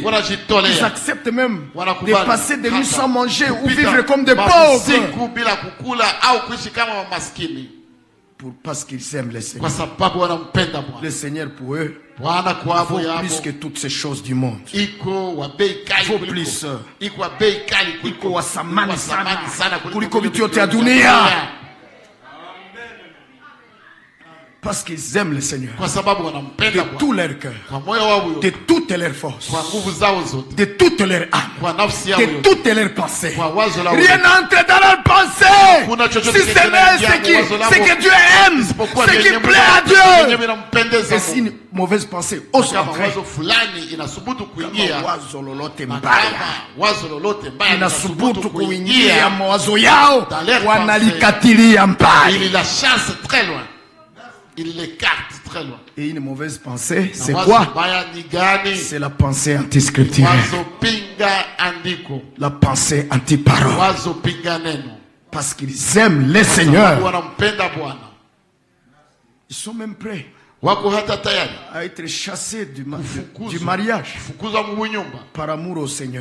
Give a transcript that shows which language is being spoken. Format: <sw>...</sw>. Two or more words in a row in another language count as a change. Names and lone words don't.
<fr>Ils acceptent même de passer des nuits sans manger ou vivre comme des pauvres. Parce qu'ils aiment le Seigneur. Le Seigneur pour eux vaut plus que toutes ces choses du monde. Vaut plus.</fr> <sw>Iko wasamani sana kuliko vitu yote ya dunia.</sw> <fr>Parce qu'ils aiment le Seigneur. De tout leur cœur. De toutes leurs forces. De toutes leurs âmes. De toutes leurs pensées. Rien n'entre dans leurs pensées. Si ce n'est ce que Dieu aime. Ce qui plaît à Dieu. Et si une mauvaise pensée ose entrer.</fr> <sw>Inasubutu kuingia mawazo yao. Wanalikatilia mbali.</sw> <fr>Il la chasse très loin. Il l'écarte très loin. Et une mauvaise pensée, c'est quoi? C'est la pensée anti-scripturelle. La pensée anti-parole. Parce qu'ils aiment le Seigneur. Ils sont même prêts à être chassés du mariage par amour au Seigneur.</fr>